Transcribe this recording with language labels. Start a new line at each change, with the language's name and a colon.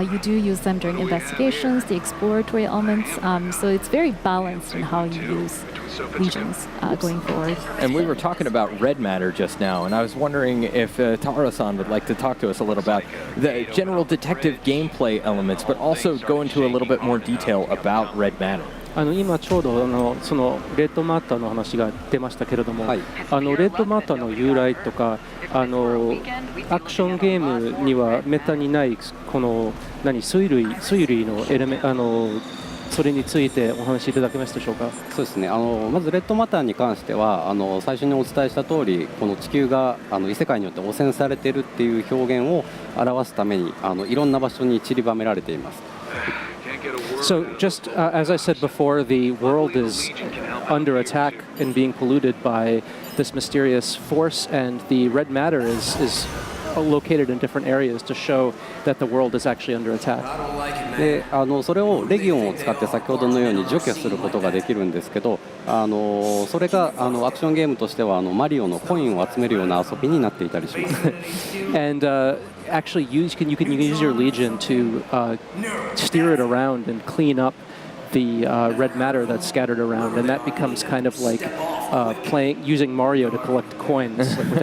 English: You do use them during investigations, the exploratory elements. So it's very balanced in how you use legions going forward. And we were talking about red matter just now, and I was wondering if Taro-san would like to talk to us a little about the general detective gameplay elements, but also go into a little bit more detail about red matter.
Japanese: 今ちょうどそのレッドマターの話が出ましたけれども、はいレッドマターの由来とかアクションゲームにはめったにないこの水類のエレメそれについてお話しいただけますでしょうか。そうですね、まずレッドマターに関しては最初にお伝えした通り、この地球が異世界によって汚染されているっていう表現を表すためにいろんな場所に散りばめられています。
English: So just as I said before, the world is under attack and being polluted by this mysterious force, and the red matter is located in different areas to show that the world is actually under attack.
Japanese: でそれをレギオンを使って先ほどのように除去することができるんですけど、それがアクションゲームとしてはマリオのコインを集めるような遊びになっていたりします。
English: And actually you can use your Legion to steer it around and clean up the red matter that's scattered around, and that becomes kind of like using Mario to collect coins.